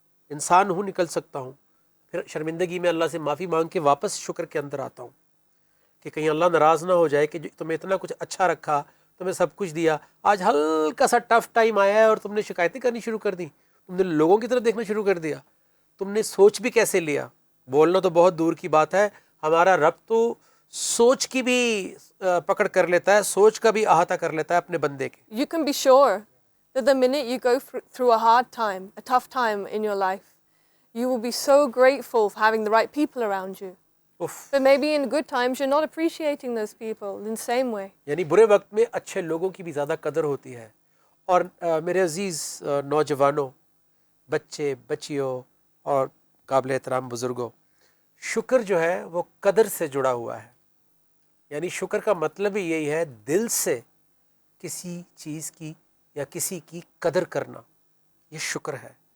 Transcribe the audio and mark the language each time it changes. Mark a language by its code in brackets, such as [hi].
[ur] انسان ہوں, نکل سکتا ہوں, پھر شرمندگی میں اللہ سے معافی مانگ کے واپس شکر کے اندر آتا ہوں کہ کہیں اللہ ناراض نہ ہو جائے کہ تمہیں اتنا کچھ اچھا رکھا, تمہیں سب کچھ دیا, آج ہلکا سا ٹف ٹائم آیا ہے اور تم نے شکایتیں کرنی شروع کر دی, تم نے لوگوں کی طرف دیکھنا شروع کر دیا, تم نے سوچ بھی کیسے لیا. بولنا تو بہت دور کی بات ہے, ہمارا رب تو سوچ کی بھی پکڑ کر لیتا ہے, سوچ کا بھی احاطہ کر لیتا ہے اپنے بندے کے. [en] You can be sure that the minute you go through a hard time, a tough time in your life, you will be so grateful for having the right people around you. But maybe in good times you're not appreciating those people in the same way. [ur] یعنی برے وقت میں اچھے لوگوں کی بھی زیادہ قدر ہوتی ہے. اور میرے عزیز نوجوانوں, بچے, بچیوں اور قابل احترام بزرگوں, شکر جو ہے وہ قدر سے جڑا ہوا ہے. یعنی شکر کا مطلب ہی یہی ہے دل سے کسی چیز کی یا کسی کی قدر کرنا, یہ شکر ہے.